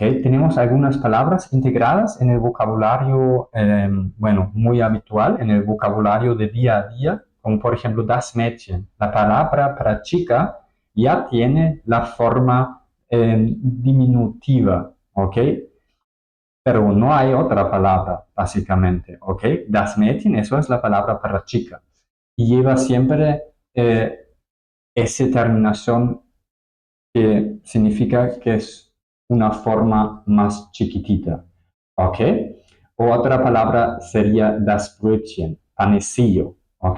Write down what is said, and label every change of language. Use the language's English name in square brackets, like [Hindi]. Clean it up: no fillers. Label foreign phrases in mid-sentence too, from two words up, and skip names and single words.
[Spanish] Tenemos algunas palabras integradas en el vocabulario, muy habitual, en el vocabulario de día a día, como por ejemplo [German] das Mädchen. [Spanish] La palabra para chica ya tiene la forma diminutiva, ¿ok? Pero no hay otra palabra, básicamente, ¿ok? [German] Das Mädchen, [Spanish] eso es la palabra para chica. Y lleva siempre esa terminación que significa que es una forma más chiquitita, ¿ok? O otra palabra sería [German] das Brötchen, [Spanish] panecillo, ¿ok?